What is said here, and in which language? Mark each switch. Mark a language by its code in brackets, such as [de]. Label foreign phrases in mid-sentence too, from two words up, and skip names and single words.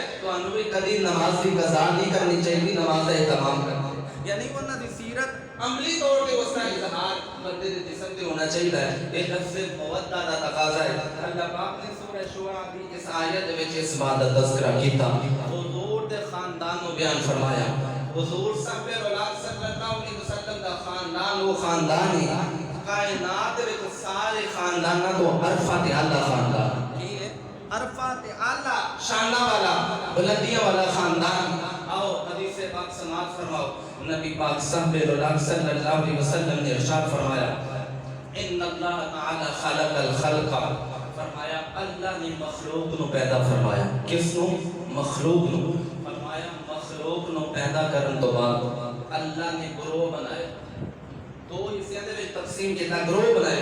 [pa] تہانوں بھی کدی نماز دی قضا نہیں کرنی چاہیے نماز دا اہتمام کرنا یعنی انہاں دی سیرت عملی طور پے اس کا اظہار بندے دے جسم تے ہونا چاہیے. یہ لفظ مودّہ دا تقاضا ہے۔ اللہ پاک نے سورہ شوریٰ دی اس آیت دے وچ اس بات دا تذکرہ کیتا حضور دے خاندان نوں بیان فرمایا. حضور [ar] صلى الله عليه وسلم [pa] دا خاندان وہ خاندان ہے کائنات وچ سارے خانداناں توں ارفت اعلیٰ خاندان کی ہے ارفت اعلیٰ شاناں والا بلندیاں والا خاندان. آؤ حدیث پاک سماعت فرماؤ نبی پاک [ar] صلى الله عليه وسلم [pa] نے ارشاد فرمایا [ar] إن الله تعالى خلق الخلق [pa] فرمایا اللہ نے مخلوق نوں پیدا فرمایا. کس نوں مخلوق نوں فرمایا مخلوق نوں پیدا کرن توں بعد اللہ نے گروہ بنائے تو حصے دے وچ تقسیم کیا گروہ بنائے.